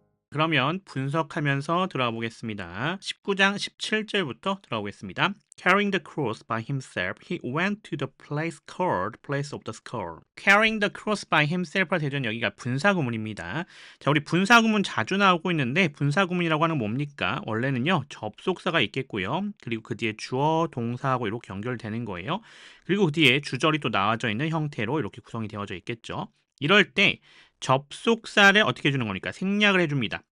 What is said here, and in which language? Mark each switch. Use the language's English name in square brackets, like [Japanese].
[Korean] 그러면 분석하면서 들어가 보겠습니다. 19장 17절부터 들어가 보겠습니다. [English] Carrying the cross by himself, he went to the place called Place of the Skull. Carrying the cross by himself가 [Korean] 되죠. 여기가 분사구문입니다. 자, 우리 분사구문 자주 나오고 있는데 분사구문이라고 하는 건 뭡니까? 원래는요, 접속사가 있겠고요. 그리고 그 뒤에 주어, 동사하고 이렇게 연결되는 거예요. 그리고 그 뒤에 주절이 또 나와져 있는 형태로 이렇게 구성이 되어져 있겠죠. 이럴 때 접속사를 어떻게 해주는 거니까 생략을 해줍니다.